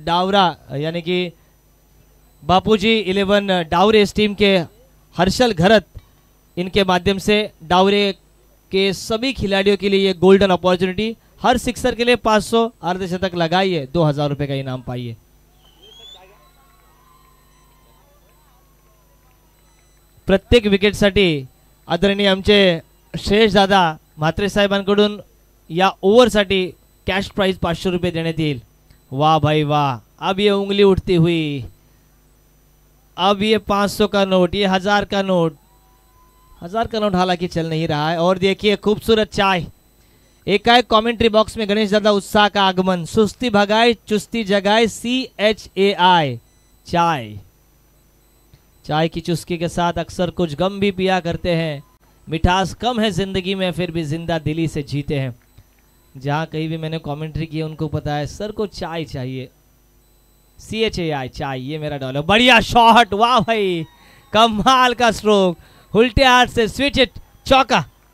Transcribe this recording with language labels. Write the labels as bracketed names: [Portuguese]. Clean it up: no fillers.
[Hindi] डावरा यानी कि बापूजी 11 डावरे इस टीम के हर्षल घरत, इनके माध्यम से डावरे के सभी खिलाड़ियों के लिए ये गोल्डन अपॉर्चुनिटी। हर सिक्सर के लिए 500, अर्धशतक लगाइए 2000 रुपए का इनाम पाइए। [Marathi] प्रत्येक विकेटसाठी आदरणीय आमचे श्रेयस दादा म्हात्रे साहेबांकडून या ओव्हरसाठी कॅश प्राइस 500 रुपये देण्यात येईल। [Hindi] वाह भाई वाह, अब ये उंगली उठती हुई, अब ये 500 का नोट, ये 1000 का नोट, 1000 का नोट हालांकि चल नहीं रहा है। और देखिए खूबसूरत चाय, एकाएक कमेंट्री बॉक्स में गणेश दादा उत्साह का आगमन। सुस्ती भगाए चुस्ती जगाए, CHAI चाय। चाय की चुस्की के साथ अक्सर कुछ गम भी पिया करते हैं। मिठास कम है जिंदगी में, फिर भी जिंदा दिली से जीते हैं। जहां कहीं भी मैंने कमेंट्री की उनको पता है सर को चाय चाहिए, CHAI चाय, ये मेरा डायलॉग। बढ़िया शॉट, वाह भाई, कमाल का स्ट्रोक, उल्टे हाथ से स्विच इट, चौका।